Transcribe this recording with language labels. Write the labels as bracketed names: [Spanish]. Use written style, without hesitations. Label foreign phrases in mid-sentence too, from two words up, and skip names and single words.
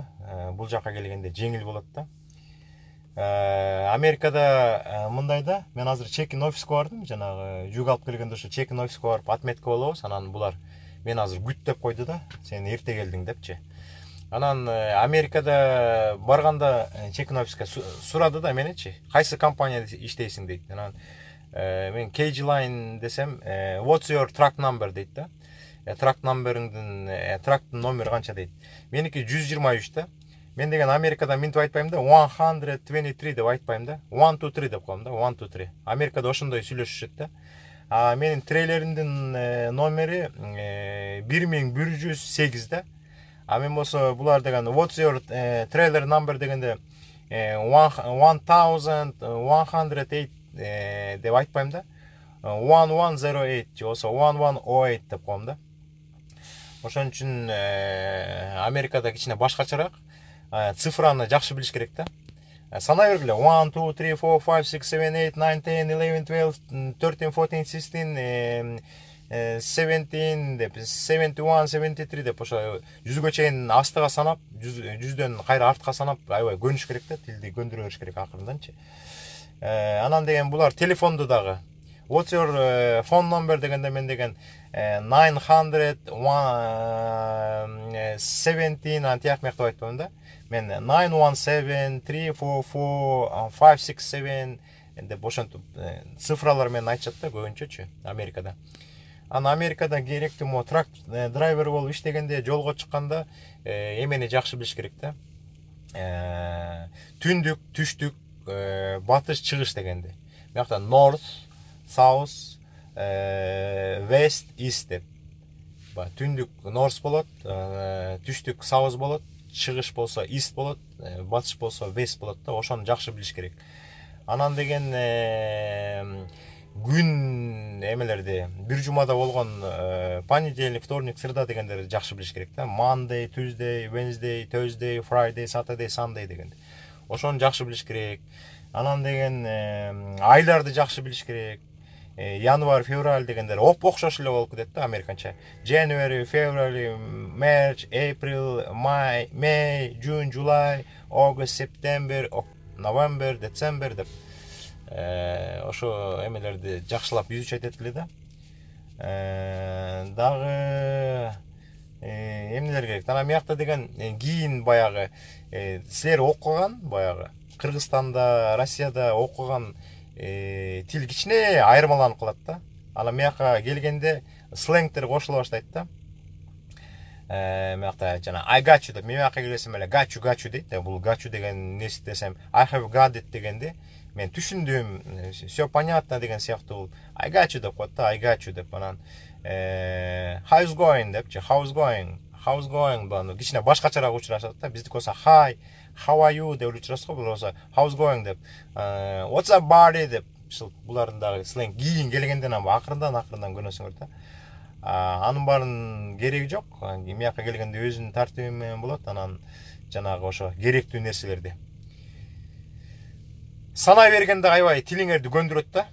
[Kyrgyz] Бул жака келгенде жеңил болот да. Америкада мындай да, мен азыр чекин офиске бардым, жанагы жүк алып келгенде ошо чекин офиске барып отметка болобуз, анан булар мен азыр күт деп койду да, сен эрте келдиң депчи. Анан Америкада барганда чекин офиске сурады да меничи, кайсы компанияда иштейсиң дейт. Анан мен KG Line десем, [English] what's your truck number [Kyrgyz] дейт да. [English] Truck number'ыңдын [Kyrgyz] trucktын номери канча дейт. Меники 123 да. Мен деген Америкада минтип айтпайм да, 123 деп айтпайм да, 123 деп коем да, 123. Америкада ошондой сүйлөшүшөт да. Менин трейлеримдин номери 1108 да. Мен болсо булар деген [English] what's your trailer number [Kyrgyz] дегенде 1108 деп айтпайм да. 1108 же болсо 1108 деп коем да. Ошон үчүн Америкада кичине башкачараак цифраны жакшы билиш керек да. Санай бергиле 1 2 3 4 5 6 7 8 9 10 11 12 13 14 16 17 деп 71 73 деп ошо 100гө чейин астыга санап, 100дөн кайра артка санап, аябай көнүш керек да, тилди көндүрө бериш керек акырынданчы. Анан деген булар телефонду дагы [English] what's your phone number [Kyrgyz] дегенде мен деген 917 антияк мекте айтпайм да. Мен 917-344-567 деп ошентип цифралар менен айтышат да көбүнчөчү Америкада. Ана Америкада керектүү мо трак драйвер болуп иштегенде, жолго чыкканда эмени жакшы билиш керек да. Түндүк, түштүк, батыш, чыгыш дегенде. [English] Биякта north, south, west, east деп. [Kyrgyz] Түндүк north болот, түштүк south болот, чыгыш болсо east болот, батыш болсо west болот да, ошону жакшы билиш керек. Анан деген күн эмелерди бир жумада болгон [Russian] понедельник, вторник, среда [Kyrgyz] дегендерди жакшы билиш керек да. [English] Monday, Tuesday, Wednesday, Thursday, Friday, Saturday, Sunday дегенде. [Kyrgyz] Ошону жакшы билиш керек. Анан деген айларды жакшы билиш керек. [Russian] Январь, февраль [Kyrgyz] дегендер окшош эле болуп кетет да американча. [English] January, February, March, April, May, June, July, August, September, November, December [Kyrgyz] деп ошо эмелерди жакшылап изучать эткиле да. Дагы эмнелер керек? Анан биякта деген кийин баягы силер окуган баягы Кыргызстанда, Россияда окуган тил кичине айырмаланып калат да. Анан бияка келгенде сленгтер кошула баштайт да. Биякта жана [English] I got you [Kyrgyz] деп, мен бияка келсем эле [English] got you [Kyrgyz] дейт. Бул [English] got you [Kyrgyz] деген нерсе десем [English] I have got it [Kyrgyz] дегенде мен түшүндүм, [Russian] все понятно [Kyrgyz] деген сыяктуу [English] I got you [Kyrgyz] деп коет да, [English] I got you деп. [Kyrgyz] Анан [English] how's going [Kyrgyz] депчи, [English] how's going [Kyrgyz] бул кичине башкачараак учурашат да. Биздики болсо [English] hi, how are you [Kyrgyz] деп учурашат го, бул болсо [English] how's going [Kyrgyz] деп. [English] What's up buddy деп. [Kyrgyz] Булардын дагы сленг кийин келгенден акырындан көнөсүңөр да. Анын баарын кереги жок. Мияка келгенде өзүнүн тартиби менен болот. Анан жанагы ошо керектүү нерселерди санай бергенде аябай тилиңерди көндүрөт да.